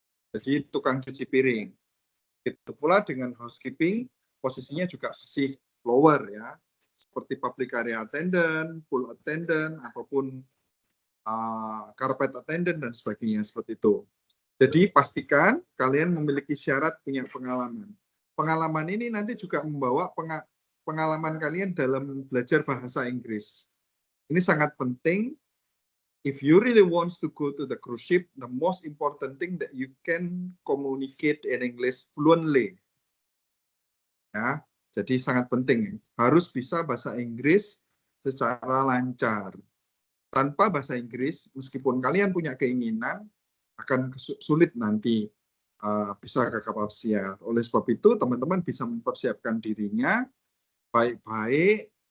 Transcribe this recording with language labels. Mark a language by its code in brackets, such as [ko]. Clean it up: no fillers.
[id] Jadi tukang cuci piring. Itu pula dengan housekeeping, posisinya juga masih lower ya, seperti public area attendant, pool attendant, ataupun carpet attendant dan sebagainya seperti itu. Jadi pastikan kalian memiliki syarat punya pengalaman. Pengalaman ini nanti juga membawa pengalaman kalian dalam belajar bahasa Inggris. Ini sangat penting. [en] If you really want to go to the cruise ship, the most important thing that you can communicate in English fluently. [id] Ya, jadi sangat penting. Harus bisa bahasa Inggris secara lancar. Tanpa bahasa Inggris, meskipun kalian punya keinginan, akan sulit nanti bisa ke kapal pesiar. Oleh sebab itu, teman-teman bisa mempersiapkan dirinya baik-baik.